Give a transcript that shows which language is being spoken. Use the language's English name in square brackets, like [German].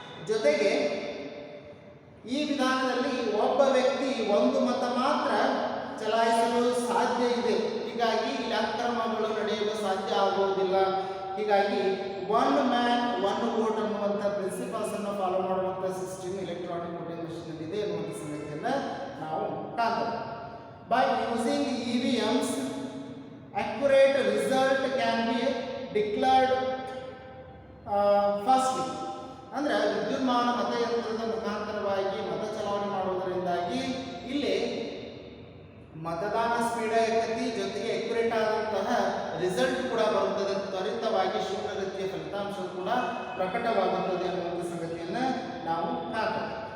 [Kannada] ಜೊತೆಗೆ ಈ ವಿಧಾನದಲ್ಲಿ ಒಬ್ಬ ವ್ಯಕ್ತಿ ಒಂದು ಮತ ಮಾತ್ರ ಚಲಾಯಿಸಲು ಸಾಧ್ಯ ಇದೆ. ಹೀಗಾಗಿ ಇಲ್ಲಿ ಅಕ್ರಮಗಳು ನಡೆಯಲು ಸಾಧ್ಯ ಆಗುವುದಿಲ್ಲ. ಹೀಗಾಗಿ ಒನ್ ಮ್ಯಾನ್ ಒನ್ ವೋಟ್ ಅನ್ನುವಂಥ ಪ್ರಿನ್ಸಿಪಲ್ಸ್ ಅನ್ನು ಫಾಲೋ ಮಾಡುವಂಥ ಸಿಸ್ಟಮ್ ಎಲೆಕ್ಟ್ರಾನಿಕ್ ವೋಟಿಂಗ್ ಮಿಷನ್ ಇದೆ ಅನ್ನುವಂಥ ಸಂಗತಿಯನ್ನು ನಾವು ಕಾಣ್ತೇವೆ. [English] By using EVMs, accurate result can be declared fastly. [Kannada] ಅಂದ್ರೆ ವಿದ್ಯುನ್ಮಾನ ಮತಯಂತ್ರದ ಮುಖಾಂತರವಾಗಿ ಮತ ಚಲಾವಣೆ ಮಾಡುವುದರಿಂದಾಗಿ ಇಲ್ಲಿ ಮತದಾನ ಸ್ಪೀಡ್ ಆಗತಿ, ಜೊತೆಗೆ ಅಕ್ಯುರೇಟ್ ಆದಂತಹ ರಿಸಲ್ಟ್ ಕೂಡ ಬರುತ್ತದೆ. ತ್ವರಿತವಾಗಿ ಶೀಘ್ರಗತಿಯ ಫಲಿತಾಂಶ ಕೂಡ ಪ್ರಕಟವಾಗುತ್ತದೆ ಅನ್ನುವಂಥ ಸಂಗತಿಯನ್ನು ನಾವು ಕಾಣ್ತೇವೆ.